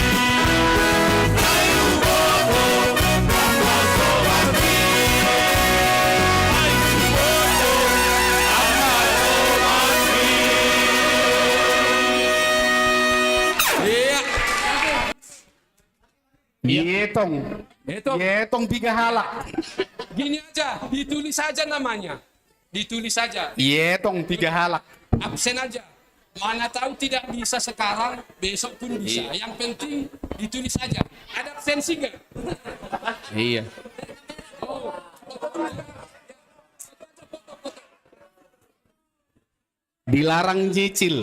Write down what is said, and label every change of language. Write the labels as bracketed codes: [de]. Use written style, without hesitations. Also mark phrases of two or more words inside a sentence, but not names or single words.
[id] Bayu Bodo, Amma Sobangri. Bayu Bodo, Amma Sobangri. [bts] Yetong tiga halak. [id] Gini aja, ditulis saja namanya. Ditulis saja. [bts] Yetong tiga halak. [id] Absen aja. Mana tahu tidak bisa sekarang, besok pun bisa. Iya. Yang penting ditulis saja. Ada absensi nggak? Iya. Dilarang cicil.